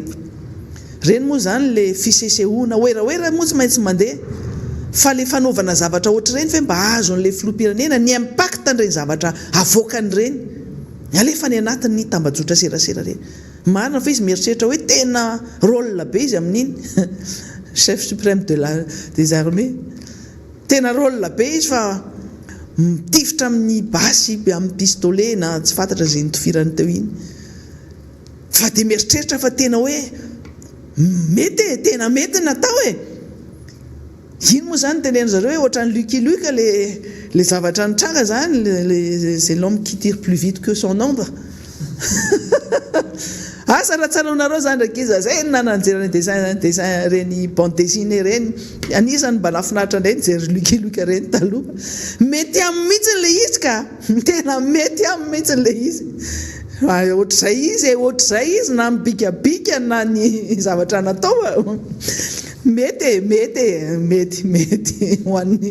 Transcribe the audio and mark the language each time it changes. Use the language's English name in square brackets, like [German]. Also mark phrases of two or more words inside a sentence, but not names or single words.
[Malagasy] Reny moa zany le fisesehoana oeraoera moa tsy maintsy mandeha, fa le fanaovana zavatra ohatr'ireny fe mba azo an'le filoham-pirenena ny impact an'ireny zavatra avoakan'ireny alefa ny anatin'ny tambajotra serasera reny. Marina fa izy mieritreritra hoe tena rôle be izy amin'iny [French] chef suprême des armées, [Malagasy] tena rôle be izy fa mitifitra amin'ny basy amin'ny pistolet na tsy fantatra izay nitofirany teo iny. Fa dia mieritreritra fa tena hoe mety, tena mety natao e. Iny moa zany tenen'ny zareo hoe ohatran'ny Lucky Luke le zavatra nitranga zany, [French] c'est l'homme qui tire plus vite que son ombre. [Malagasy] Asa raha tsanonareo zany ndraiky izy zay nananjera dessin reny [French] bande dessinée [Malagasy] reny, anisany mba nafinaritra indray nijery Lucky Luke reny taloha. Mety amin'ny mihitsy le izy ka, tena mety amin'ny mihitsy le izy. Ohatr'izay izy na mibikabika na ny zavatra natao mety hoan'ny.